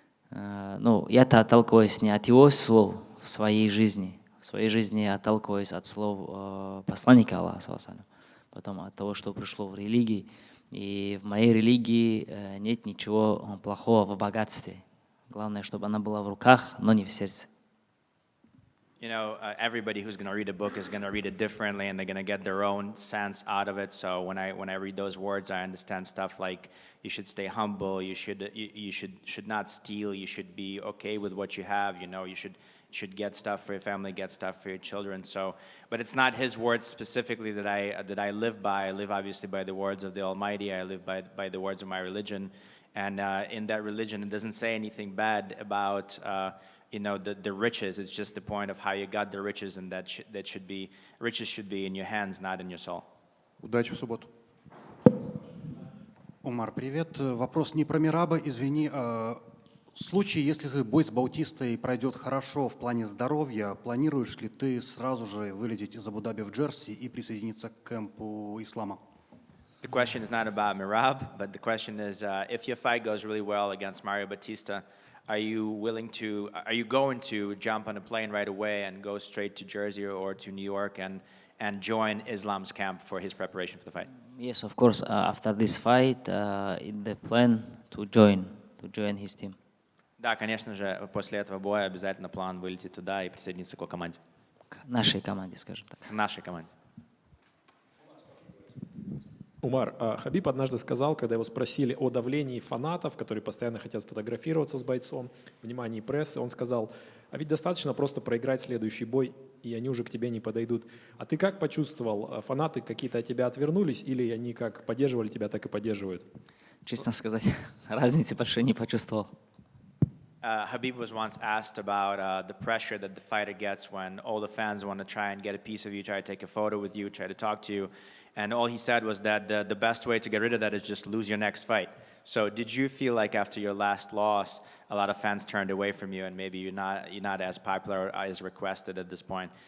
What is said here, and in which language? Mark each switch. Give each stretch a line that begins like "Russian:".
Russian: Ну, я-то отталкиваюсь не от его слов в своей жизни. В своей жизни я отталкиваюсь от слов посланника Аллаха, потом от того, что пришло в религии. И в моей религии нет ничего плохого в богатстве. Главное, чтобы она была в руках, но не в сердце.
English: You know, everybody who's going to read a book is going to read it differently, and they're going to get their own sense out of it. So when I read those words, I understand stuff like you should stay humble, you should not steal, you should be okay with what you have. You know, you should get stuff for your family, get stuff for your children. So, but it's not his words specifically that I live by. I live obviously by the words of the Almighty. I live by the words of my religion, and in that religion, it doesn't say anything bad about. You know, the riches. It's just the point of how you got the riches, and riches should be in your hands, not in your soul.
Russian: Удачи в субботу. Умар, привет. Вопрос не про Мераба, извини. В случае, если бой с Баутистой пройдет хорошо в плане здоровья, планируешь ли ты сразу же вылететь из Абу-Даби в Джерси и присоединиться к кемпу Ислама?
English: The question is not about Merab, but the question is, if your fight goes really well against Mario Bautista, are you going to jump on a plane right away and go straight to Jersey or to New York and join Islam's camp for his preparation for the fight? Yes, of course. After this fight, in the plan to join his team.
Russian: Да, конечно же, после этого боя обязательно план вылететь туда и присоединиться к его команде. К нашей команде, скажем так. К нашей команде. Умар, Хабиб однажды сказал, когда его спросили о давлении фанатов, которые постоянно хотят сфотографироваться с бойцом, внимании прессы, он сказал, а ведь достаточно просто проиграть следующий бой, и они уже к тебе не подойдут. А ты как почувствовал? Фанаты какие-то от тебя отвернулись, или они как поддерживали тебя, так и поддерживают? Честно сказать, разницы большой не почувствовал.
English: Habib was once asked about the pressure that the fighter gets when all the fans want to try and get a piece of you, try to take a photo with you, try to talk to you. And all he said was that the best way to get rid of that is just lose your next fight. So did you feel like after your last loss, a lot of fans turned away from you and maybe you're not as popular or as requested at this point?